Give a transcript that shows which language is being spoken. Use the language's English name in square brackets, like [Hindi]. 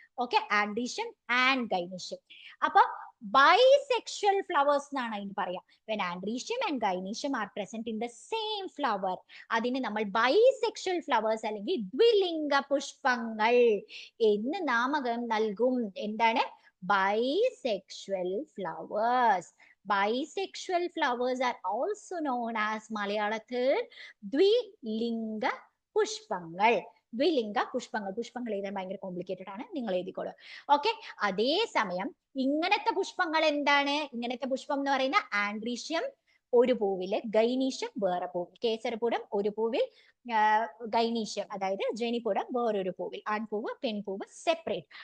[Malayalam] Okay, androecium and gynoecium. അപ്പൊ bisexual flowers എന്നാണ് അതിന് പറയാം. [English] when andrecium and gynoecium are present in the same flower, [Malayalam] അതിന് നമ്മൾ ബൈസെക്ഷൽ ഫ്ലവേഴ്സ് അല്ലെങ്കിൽ ദ്വിലിംഗ പുഷ്പങ്ങൾ എന്ന് നാമകം നൽകും. എന്താണ്? Bisexual flowers. [English] Bisexual flowers are also known as [Malayalam] മലയാളത്തിൽ ദ്വിലിംഗ പുഷ്പങ്ങൾ. പുഷ്പങ്ങൾ എഴുതാൻ ഭയങ്കര കോംപ്ലിക്കേറ്റഡ് ആണ്, നിങ്ങൾ എഴുതിക്കോളൂ. ഓക്കെ, അതേസമയം ഇങ്ങനത്തെ പുഷ്പങ്ങൾ എന്താണ്? ഇങ്ങനത്തെ പുഷ്പം എന്ന് പറയുന്ന ആൻഡ്രീഷ്യം ഒരു പൂവില്, ഗൈനീഷ്യം വേറെ പൂവിൽ, കേസരപുടം ഒരു പൂവിൽ, ഗൈനീഷ്യം അതായത് ജനിപുടം വേറൊരു പൂവിൽ, ആൺപൂവ് പെൺപൂവ് സെപ്പറേറ്റ്.